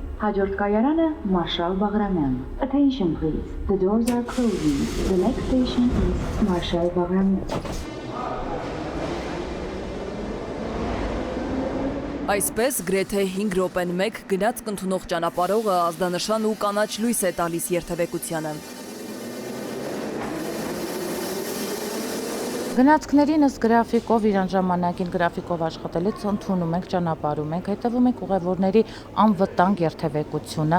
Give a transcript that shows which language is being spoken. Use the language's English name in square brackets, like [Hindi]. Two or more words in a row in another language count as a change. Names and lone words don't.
[Armenian] Հաջորդ կայարանը Մարշալ Բաղրամյան։ [English] Attention please. The doors are closing. The next station is Marshal Bagramyan. [Armenian] Այսպես գրեթե 5 րոպեն մեկ գնաց կընդունող ճանապարհողը ազդանշան ու կանաչ լույս է տալիս երթևեկությանը։ Գնացքներին ըստ գրաֆիկով իրան ժամանակին գրաֆիկով աշխատելուց ընդունում ենք, ճանապարհում ենք, հետևում ենք ուղևորների անվտանգ երթևեկությունը։